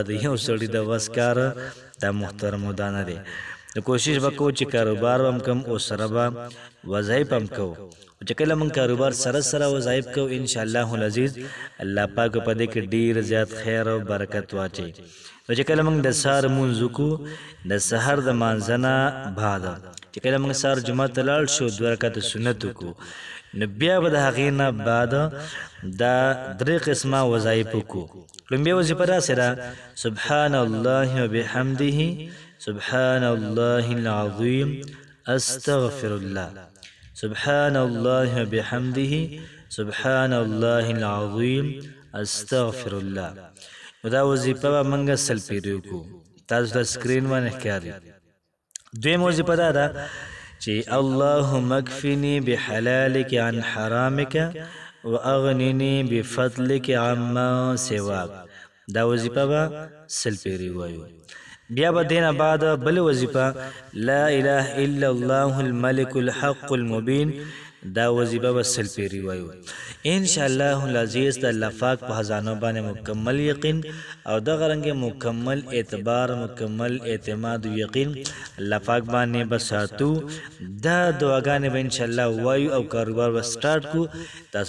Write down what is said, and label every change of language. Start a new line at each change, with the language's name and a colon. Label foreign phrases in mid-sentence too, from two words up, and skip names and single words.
Pashto: د یو سړي د وس کار دا محترمو دا نه دی نو کوشش به کوو چې کاروبار هم کم او سره به وظایف هم کوو چې کله موږ کاروبار سره وظایف کوو
Arabic: انشاءالله العزیز
Pashto: الله پاک په دې کې ډېر زیات خیر او برکت واچوي نو چې کله موږ د سهار لمونځ وکړو د سحر د مانځه نه بعد چې کله موږ سهار جومات ته لاړ شو 2 رکعته سنت وکړو نو بیا به د هغې نه بعد دا 3 قسمه وظایف وکړو لومبۍ وظیفه داسې ده
Arabic: سبحان الله وبحمده سبحان الله العظیم استغفر الله سبحان الله وبحمده سبحان الله العظیم استغفر الله
Pashto: نو دا وظیفه به موږ سل پیرې وکړو تاسو ته سکرین باندې ښکاري دویم وظیفه دا ده چې
Arabic: اللهم اکفني بحلالك عن حرامك واغنني بفضلك عما سواك
Pashto: دا وظیفه به سل پیرې وایو بیا به دینه بعد بل وظیفه
Arabic: لا اله الا الله الملك الحق المبين
Pashto: دا وظیفه به سل پیرې وایو
Arabic: انشاءالله العزیز
Pashto: د الله پاک په خزانو باندې مکمل یقین او دغه رنګې مکمل اعتبار مکمل اعتماد و یقین الله پاک باندې به ساتو دا دعاګانې به انشاءالله وایو او کاروبار به سټارټ کړو تاسو